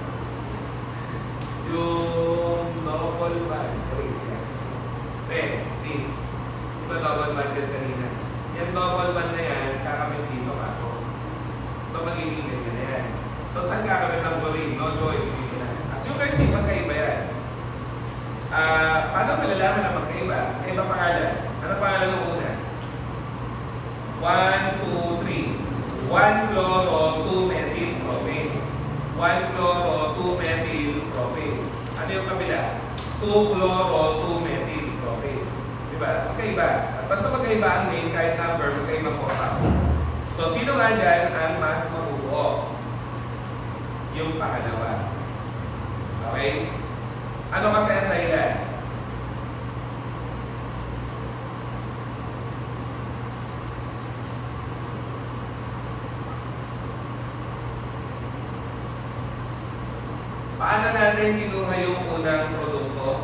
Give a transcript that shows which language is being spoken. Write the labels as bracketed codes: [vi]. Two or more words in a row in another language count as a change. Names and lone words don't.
[tl] Yung [en] double bond, [tl] please yan. Please. Di ba [en] double bond [tl] yan kanina? Yung [en] double bond [tl] na yan, kakamit dito ako. So, magiging ganyan na yan. So, saan kakamit ng chlorine? [en] No choice. [tl] Dito na. [en] As you can see, [tl] magkaiba yan. Paano malalaman na magkaiba? Iba pangalan. Ano pangalan ng una? 1, 2, 3. [en] 1 chloro, 2 methyl propane. 1 chloro, 2 methyl propane. [tl] Ano yung kabila? [en] 2 chloro, 2 methyl propane. [tl] Diba? Magkaiba. At basta magkaiba ang name, kahit number, magkaiba po ako. So, sino nga dyan ang mas mabubuo? Yung pangalawa. Okay? Ano kasi ang dahilan? Paano natin kinuha yung unang produkto?